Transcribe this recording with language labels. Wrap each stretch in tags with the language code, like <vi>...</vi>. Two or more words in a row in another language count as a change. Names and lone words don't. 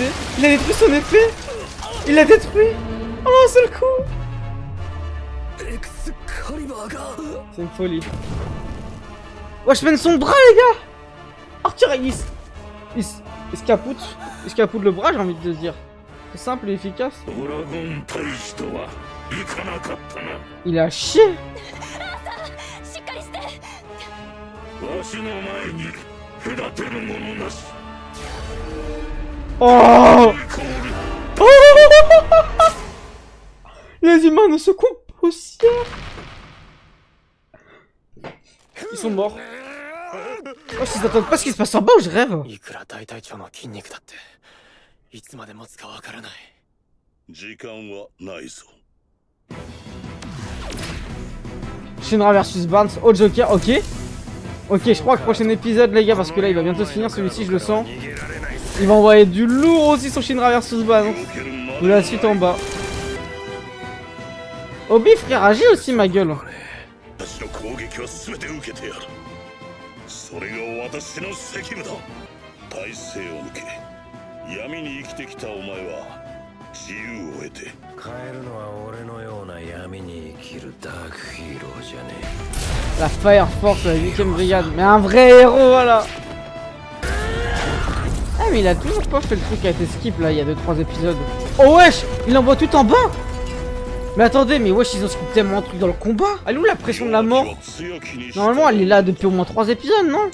<fr>Il a détruit son épée. Il l'a détruit. Oh un seul coup. C'est une folie. Wesh, mène son bras les gars. Arthur il se capoute le bras, j'ai envie de te dire. C'est simple et efficace.</fr> <ja>ドラゴン大使とはいかなかったな。</ja> <fr>Il a chié.</fr> <ja>しっかりして。わしの前に隔てるものなし。</ja> <fr>Oh, les humains ne se composent. Ils sont morts. Oh, ils s'attendent pas à ce qui se passe en bas ou je rêve?</fr> <ja>いくら大隊長の筋肉だっていつまで持つかわからない。時間はないぞ。</ja> <fr>Shinra versus Barnes au Joker, ok. Ok, je crois que prochain épisode, les gars, parce que là il va bientôt se finir celui-ci, je le sens. Il va envoyer du lourd aussi sur Shinra versus Barnes. De la suite en bas. Obi, frère, agis aussi, ma gueule.</fr> <ja>私の攻撃は全て受けてやる。それが私の責務だ。体勢を抜け、闇に生きてきたお前は自由を得て。変えるのは俺のような闇に生きるダークヒーローじゃねえ。</ja> <fr>La Fire Force, la 8ème brigade. Mais un vrai héros, voilà. Ah, mais il a toujours pas fait le truc qui a été skip là, il y a 2-3 épisodes. Oh wesh, il envoie tout en bas. Mais attendez, mais wesh, ils ont skip tellement de trucs dans le combat. Elle est où la pression de la mort? Normalement, elle est là depuis au moins 3 épisodes, non?</fr>